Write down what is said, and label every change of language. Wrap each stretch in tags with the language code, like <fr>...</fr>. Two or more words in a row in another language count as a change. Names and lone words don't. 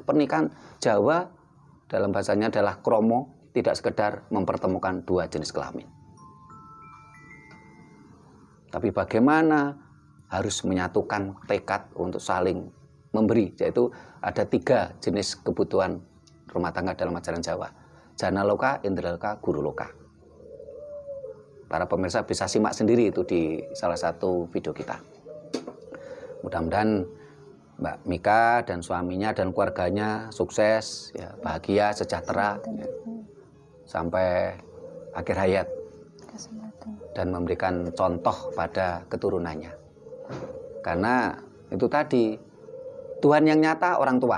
<id>Pernikahan Jawa dalam bahasanya adalah kromo. Tidak sekedar mempertemukan 2 jenis kelamin. Tapi bagaimana harus menyatukan tekad untuk saling memberi. Yaitu ada 3 jenis kebutuhan rumah tangga dalam ajaran Jawa. Jana loka, indra loka, guru loka. Para pemirsa bisa simak sendiri itu di salah satu video kita. Mudah-mudahan Mbak Mika dan suaminya dan keluarganya sukses, ya, bahagia, sejahtera. Ya. Sampai akhir hayat Kesempatan. dan memberikan contoh pada keturunannya. Karena itu tadi, Tuhan yang nyata orang tua.</id>